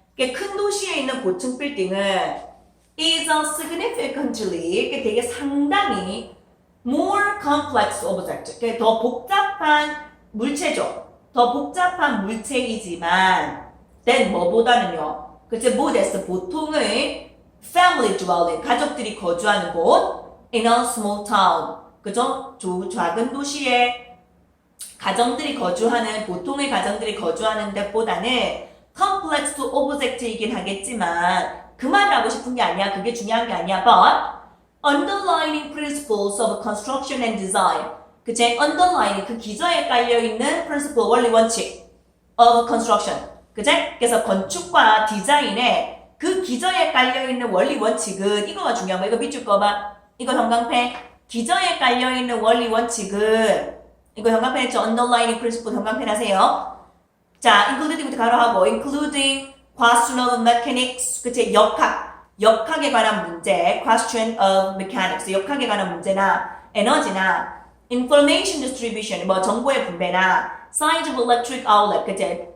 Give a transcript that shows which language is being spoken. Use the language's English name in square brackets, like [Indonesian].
[Korean] 이게 큰 도시에 있는 고층 빌딩은 [English] is a significantly [Korean] 이게 되게 상당히 [English] more complex object [Korean] 이게 더 복잡한 물체죠. 더 복잡한 물체이지만 than 뭐보다는요. 그치 [English] modest [Korean] 보통의 [English] family dwelling [Korean] 가족들이 거주하는 곳 [English] in a small town [Korean] 그죠? 작은 도시에 가정들이 거주하는 보통의 가정들이 거주하는 데보다는 complex object이긴 하겠지만 그 말을 하고 싶은 게 아니야. 그게 중요한 게 아니야. [English] But underlying principles of construction and design. [Korean] 그치? [English] underlying [Korean] 그 기저에 깔려있는 [English] principle [Korean] 원리 원칙 [English] of construction. [Korean] 그치? 그래서 건축과 디자인의 그 기저에 깔려있는 원리 원칙은 이거가 중요한 거야. 이거 밑줄 거봐. 이거 형광펜. 기저에 깔려있는 원리 원칙은 이거 형광펜 했죠? [English] underlying principle [Korean] 형광펜 하세요. 자, [English] including부터 [Korean] 가로하고 [English] including question of mechanics, [Korean] 그치? 역학에 관한 문제, [English] question of mechanics, [Korean] 역학에 관한 문제나 에너지나 [English] information distribution, [Korean] 뭐 정보의 분배나 [English] size of electric outlet, [Korean] 그치?